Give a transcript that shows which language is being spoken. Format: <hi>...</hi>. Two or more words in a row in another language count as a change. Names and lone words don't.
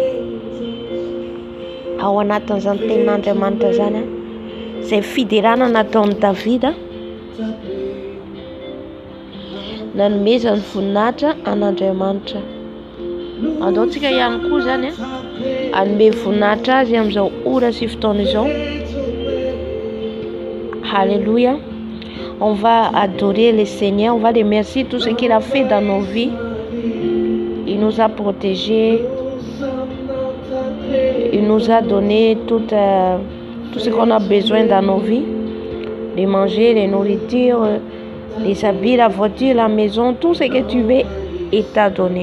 <mg>Ao anatin'izany tenin'Andriamanitra zany izay fiderana nataon'i Davida, nanomezany voninahitra an'Andriamanitra. Andaontsika ihany koa zany hanome voninahitra azy amin'izao ora sy fotoana izao.</mg> <fr>Alléluia. On va adorer le Seigneur, on va le remercier tout ce qu'il a fait dans nos vies. Il nous a protégés, il nous a donné tout ce qu'on a besoin dans nos vies, de manger, les nourritures, les habits, la voiture, la maison, tout ce que tu veux, il t'a donné.</fr>